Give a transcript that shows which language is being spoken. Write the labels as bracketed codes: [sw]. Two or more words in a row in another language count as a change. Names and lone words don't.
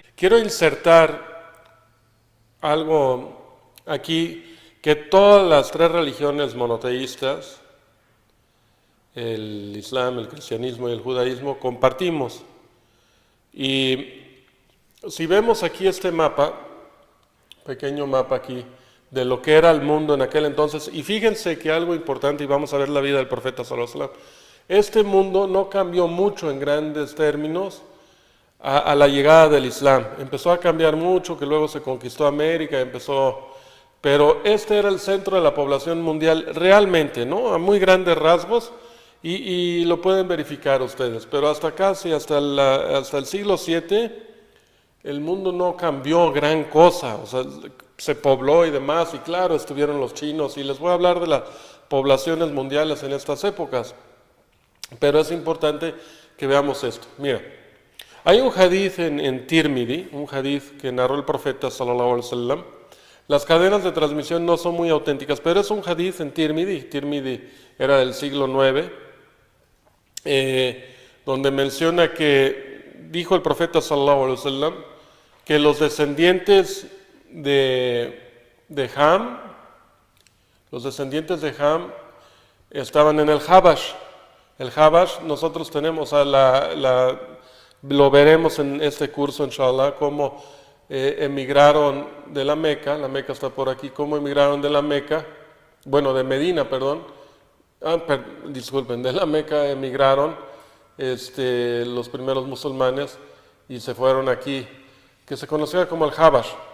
[es] Quiero insertar algo aquí que todas las 3 religiones monoteístas, el Islam, el cristianismo y el judaísmo, compartimos. Y si vemos aquí este mapa, pequeño mapa aquí, de lo que era el mundo en aquel entonces, y fíjense que algo importante, y vamos a ver la vida del profeta [ar] صلى الله عليه وسلم, [es] este mundo no cambió mucho en grandes términos a la llegada del Islam. Empezó a cambiar mucho, que luego se conquistó América, empezó Pero este era el centro de la población mundial realmente, ¿no? A muy grandes rasgos, y lo pueden verificar ustedes. Pero hasta casi, hasta el siglo VII, el mundo no cambió gran cosa. O sea, se pobló y demás, y claro, estuvieron los chinos, y les voy a hablar de las poblaciones mundiales en estas épocas. Pero es importante que veamos esto. Mira, hay un hadith en Tirmidhi, un hadith que narró el profeta [ar] صلى الله عليه وسلم. [es] Las cadenas de transmisión no son muy auténticas, pero es un hadith en Tirmidhi. Tirmidhi era del siglo IX, donde menciona que dijo el profeta [ar] صلى الله عليه وسلم [es] que los descendientes de Ham, estaban en el Habash. El Habash nosotros tenemos, lo veremos en este curso, inshallah, cómo emigraron de la Meca está por aquí, cómo emigraron de la Meca, bueno, de Medina, perdón, disculpen, de la Meca emigraron los primeros musulmanes y se fueron aquí, que se conocía como el Habash.